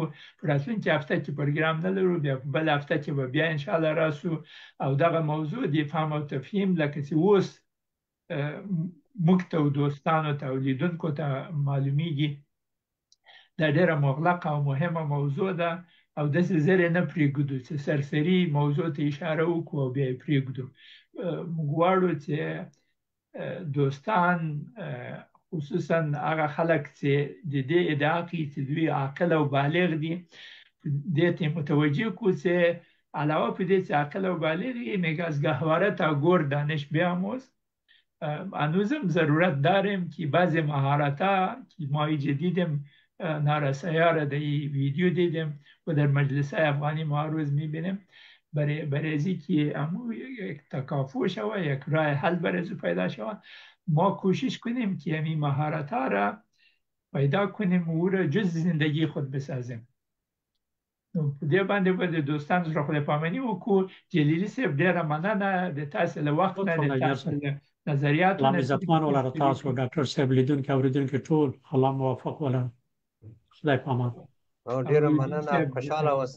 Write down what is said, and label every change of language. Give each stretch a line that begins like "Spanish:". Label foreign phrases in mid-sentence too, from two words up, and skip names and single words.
Pashto: په راتلونکي هفته کې پروګرام نه لرو. بیا په بل هفته کې به بیا انشاءالله راسو او دغه موضوع د افهام او تفهیم لکه چې اوس موږ ته او دوستانو ته او لیدونکو ته معلومیږي دا ډېره مغلقه او مهمه موضوع ده او داسې زر یې نه پرېږدو چې سرسري موضوع ته اشاره وکړو او بیا یې پرېږدو. موږ غواړو چې دوستان، خصوصا هغه خلک چې د دې ادعا کوي چې دوی عاقل او بالغ دي، دې ته متوجه کړو چې علاوه په دې چې عاقل او بالغ یې،
Persian: میگه از گهواره تا گور دانش بیاموز. هنوزم ضرورت داریم که بعضی مهارت‌ها که ما جدیدم نارسایی را در ویدیو دیدیم و در مجلس افغانی ما روز میبینیم، برای ازی که امو یک تکافو شود، یک راه حل برای ازو پیدا شود، ما کوشش کنیم که این مهارت‌ها را پیدا کنیم و او را جز زندگی خود بسازیم.
Pashto: په دې باندې به د دوستانو سره خدای پاماني وکړو. جلیلي صاحب ډېره مننه د تاسو له وخت نه، د تاسو له نظریاتو الله نه. عزتمن ولره تاسو ډاکټر صاحب، لیدونکي اوریدونکي ټول الله موفق ولره. خدای پامان. ډیره مننه. خوشاله اوسئ.